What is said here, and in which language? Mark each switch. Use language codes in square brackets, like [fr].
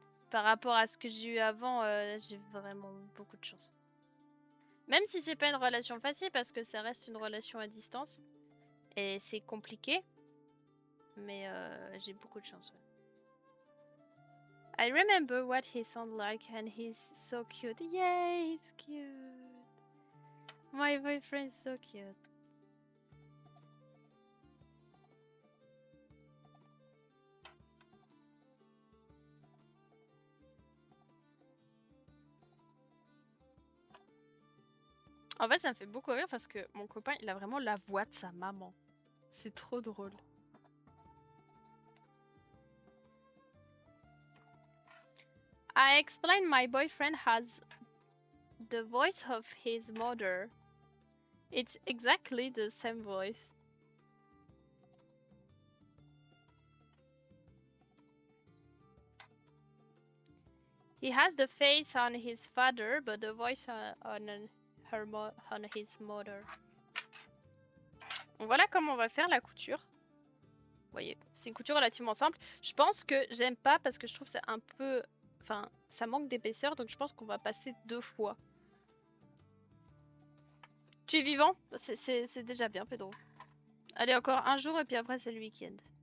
[fr] Par rapport à ce que j'ai eu avant, j'ai vraiment beaucoup de chance. Même si c'est pas une relation facile, parce que ça reste une relation à distance. Et c'est compliqué. Mais j'ai beaucoup de chance, ouais. [en] I remember what he sounds like and he's so cute. Yay, he's cute. My boyfriend's so cute. [fr] En fait, ça me fait beaucoup rire parce que mon copain, il a vraiment la voix de sa maman. C'est trop drôle. [en] I explained my boyfriend has the voice of his mother. It's exactly the same voice. He has the face on his father, but the voice on his mother. [fr] Donc voilà comment on va faire la couture. Vous voyez, c'est une couture relativement simple. Je pense que j'aime pas parce que je trouve c'est un peu... Enfin, ça manque d'épaisseur, donc je pense qu'on va passer 2 fois. Tu es vivant? C'est déjà bien, Pedro. Allez, encore un jour et puis après c'est le week-end.